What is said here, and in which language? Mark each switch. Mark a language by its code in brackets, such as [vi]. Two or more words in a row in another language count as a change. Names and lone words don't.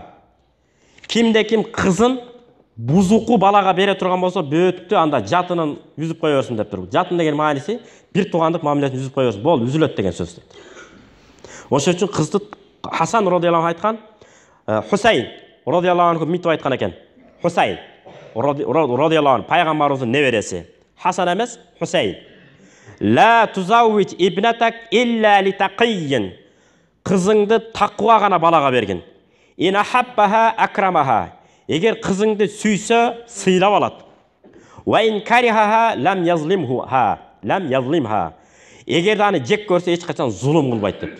[ky] Кимде ким кызын бузуку балага бере турган болсо, бөттү, анда жатынын үзүп кое берсин деп тур. Жатын деген мааниси бир туугандык мамилесин үзүп кое берсин. Бол, үзүлөт деген сөз. Ошон үчүн кызды Хасан [ar] رضي الله عنه [ky] айткан, Хусейн [ar] رضي الله عنه [ky] мынтип айткан экен. Хусейн [ar] رضي الله عنه [ky] пайгамбарыбыздын небереси. Хасан эмес, Хусейн. [ar] "لا تزوج ابنتك إلا لتقي." [ky] Кызыңды таква гана балага бергин. [ar] "إن أحبها أكرمها." [ky] Эгер кызыңды сүйсө, сыйлап алат. [ar] "وإن كرهها لم يظلمها." [ky] Эгер аны жек көрсө, эч качан зулум кылбайт дептир.